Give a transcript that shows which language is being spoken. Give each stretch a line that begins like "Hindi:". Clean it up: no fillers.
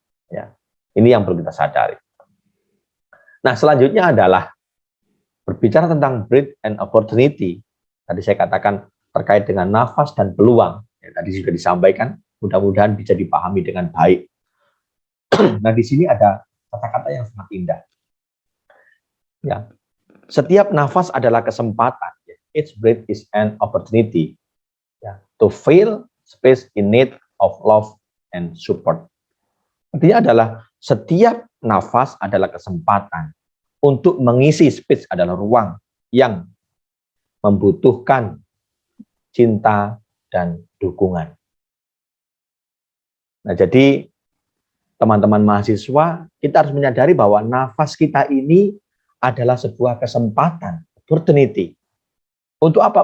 Indonesian: Ya, ini yang perlu kita sadari. Nah, selanjutnya adalah berbicara tentang
English: breath and opportunity.
Indonesian: Tadi saya katakan terkait dengan nafas dan peluang. Ya, tadi sudah disampaikan, mudah-mudahan bisa dipahami dengan baik. Nah, di sini ada kata-kata yang sangat indah. Ya, setiap nafas adalah kesempatan.
English: Each breath is an opportunity to fill space in need of love and support.
Indonesian: Artinya adalah setiap nafas adalah kesempatan untuk mengisi space, adalah ruang yang membutuhkan cinta dan dukungan. Nah, jadi teman-teman mahasiswa, kita harus menyadari bahwa nafas kita ini adalah sebuah kesempatan, opportunity. Untuk apa?